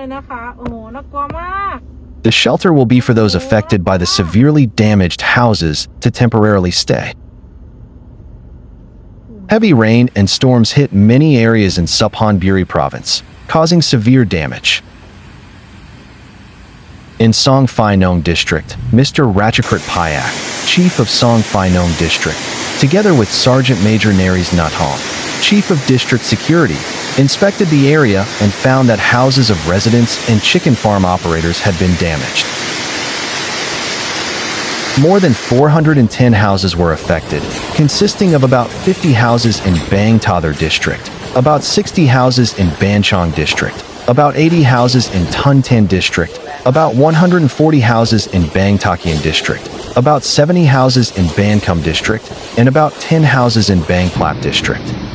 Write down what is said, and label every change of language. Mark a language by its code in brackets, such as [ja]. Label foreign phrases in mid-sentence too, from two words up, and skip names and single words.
[en] The shelter will be for those affected by the severely damaged houses to temporarily stay. Heavy rain and storms hit many areas in Suphanburi Province, causing severe damage. In Song Phi Nong District, Mr. Ratchakrit Payak, Chief of Song Phi Nong District, together with Sergeant Major Naris Nathong, Chief of District Security, inspected the area and found that houses of residents and chicken farm operators had been damaged. More than 410 houses were affected, consisting of about 50 houses in Bang Tother District, about 60 houses in Ban Chong District, about 80 houses in Tun Tan District, about 140 houses in Bang Takian District, about 70 houses in Ban Kham District, and about 10 houses in Bang Plap District.